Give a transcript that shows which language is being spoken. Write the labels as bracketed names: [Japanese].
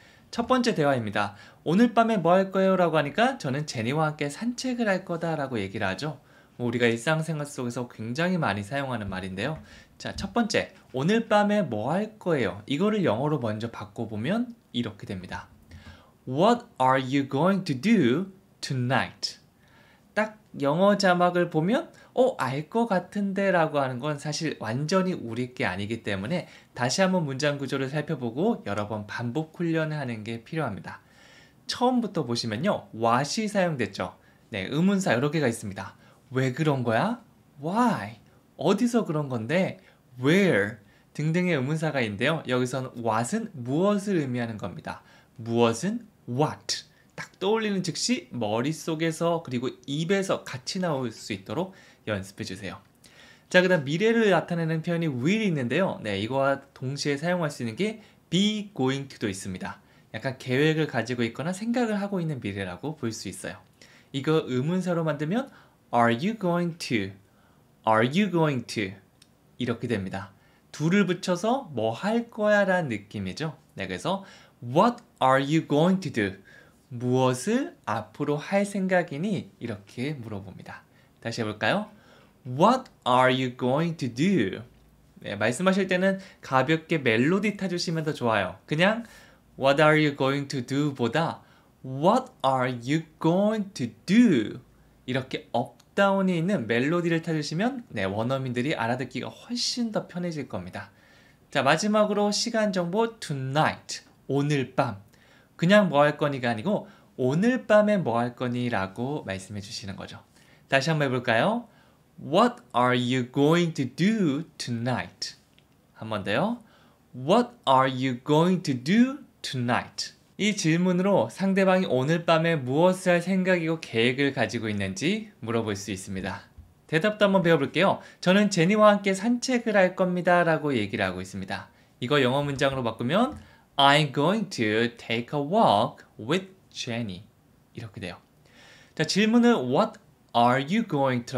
[Korean] 첫 번째 대화입니다. 오늘 밤에 뭐 할 거예요? 라고 하니까 저는 제니와 함께 산책을 할 거다 라고 얘기를 하죠. 우리가 일상생활 속에서 굉장히 많이 사용하는 말인데요. 자, 첫 번째, 오늘 밤에 뭐 할 거예요? 이거를 영어로 먼저 바꿔보면 이렇게 됩니다. [English] What are you going to do tonight? [Korean] 딱 영어 자막을 보면 알 것 같은데 라고 하는 건 사실 완전히 우리 게 아니기 때문에 다시 한번 문장 구조를 살펴보고 여러 번 반복 훈련을 하는 게 필요합니다. 처음부터 보시면요. what이 사용됐죠. 네, 의문사 여러 개가 있습니다. 왜 그런 거야? Why? 어디서 그런 건데? Where? 등등의 의문사가 있는데요. 여기서는 what은 무엇을 의미하는 겁니다. 무엇은 what? 딱 떠올리는 즉시 머릿속에서 그리고 입에서 같이 나올 수 있도록 연습해 주세요. 자, 그 다음 미래를 나타내는 표현이 will 있는데요. 네, 이거와 동시에 사용할 수 있는 게 be going to도 있습니다. 약간 계획을 가지고 있거나 생각을 하고 있는 미래라고 볼 수 있어요. 이거 의문사로 만들면 [English] Are you going to? Are you going to? [Korean] 이렇게 됩니다. do를 붙여서 뭐 할 거야 라는 느낌이죠. 네, 그래서 [English] What are you going to do? [Korean] 무엇을 앞으로 할 생각이니? 이렇게 물어봅니다. 다시 해볼까요? [English] What are you going to do? [Korean] 네, 말씀하실 때는 가볍게 멜로디 타주시면 더 좋아요. 그냥 [English] What are you going to do? [Korean] 보다 [English] What are you going to do? [Korean] 이렇게 업다운이 있는 멜로디를 타주시면 네, 원어민들이 알아듣기가 훨씬 더 편해질 겁니다. 자, 마지막으로 시간 정보 tonight, 오늘 밤. 그냥 뭐 할 거니가 아니고 오늘 밤에 뭐 할 거니? 라고 말씀해 주시는 거죠. 다시 한번 해볼까요? [English] What are you going to do tonight? [Korean] 한 번 더요. [English] What are you going to do tonight? [Korean] 이 질문으로 상대방이 오늘 밤에 무엇을 할 생각이고 계획을 가지고 있는지 물어볼 수 있습니다. 대답도 한번 배워볼게요. 저는 제니와 함께 산책을 할 겁니다 라고 얘기를 하고 있습니다. 이거 영어 문장으로 바꾸면 [English] I'm going to take a walk with Jenny. [Korean] 이렇게 돼요. 자, 질문을 [English] What are you going to?